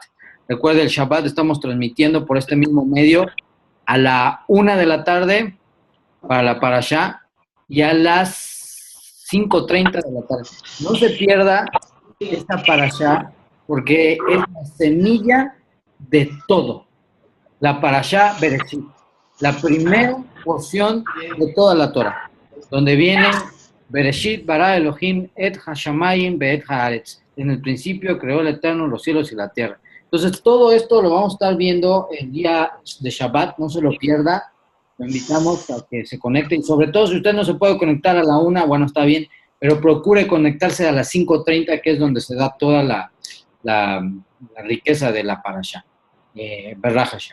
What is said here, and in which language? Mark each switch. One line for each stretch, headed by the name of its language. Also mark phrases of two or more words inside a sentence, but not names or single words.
Spanish: Recuerde, el Shabbat estamos transmitiendo por este mismo medio a la 1 de la tarde para la Parashá y a las 5:30 de la tarde. No se pierda esta Parashá porque es la semilla de todo. La Parashá Bereshit, la primera porción de toda la Torah, donde viene
Hebrew: בראשית ברא אלהים את השמים ואת הארץ.
Spanish: En el principio creó el Eterno los cielos y la tierra. Entonces todo esto lo vamos a estar viendo el día de Shabbat, no se lo pierda. lo invitamos a que se conecte y sobre todo si usted no se puede conectar a la 1, bueno, está bien, pero procure conectarse a las 5:30, que es donde se da toda la riqueza de la parasha,
Hebrew: ברוך השם.